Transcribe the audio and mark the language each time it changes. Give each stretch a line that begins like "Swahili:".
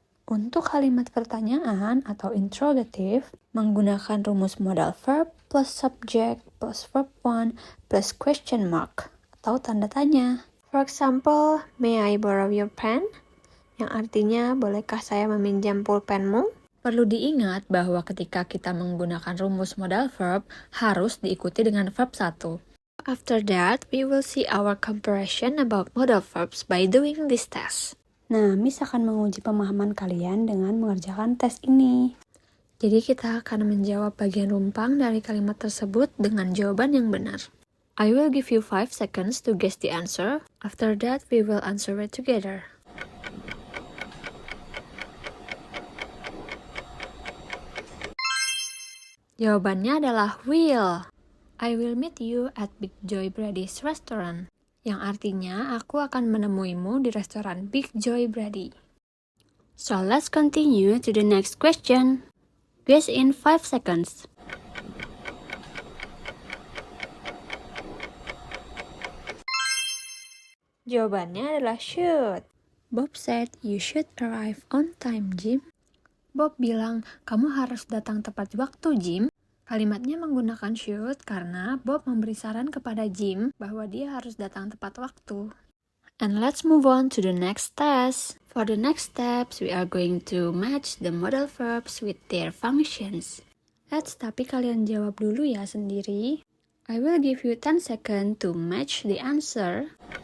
Indonesian: Untuk kalimat pertanyaan atau interrogative, menggunakan rumus
English: modal verb plus subject plus verb one plus question mark
Indonesian: atau tanda tanya.
English: For example, may I borrow your pen?
Indonesian: Yang artinya, bolehkah saya meminjam pulpenmu? Perlu diingat bahwa ketika kita menggunakan rumus modal verb, harus diikuti dengan verb 1.
English: After that, we will see our comparison about modal verbs by doing this test.
Indonesian: Nah, Miss akan menguji pemahaman kalian dengan mengerjakan tes ini. Jadi kita akan menjawab bagian rumpang dari kalimat tersebut dengan jawaban yang benar.
English: I will give you 5 seconds to guess the answer. After that, we will answer it together.
Indonesian: Jawabannya adalah will.
English: I will meet you at Big Joy Brady's restaurant.
Indonesian: Yang artinya, aku akan menemuimu di restoran Big Joy Brady.
English: So, let's continue to the next question. Guess in 5 seconds.
Indonesian: Jawabannya adalah should.
English: Bob said, you should arrive on time, Jim.
Indonesian: Bob bilang, kamu harus datang tepat waktu, Jim. Kalimatnya menggunakan should karena Bob memberi saran kepada Jim bahwa dia harus datang tepat waktu.
English: And let's move on to the next test. For the next steps, we are going to match the modal verbs with their functions.
Indonesian: Tapi kalian jawab dulu ya sendiri.
English: I will give you 10 seconds to match the answer.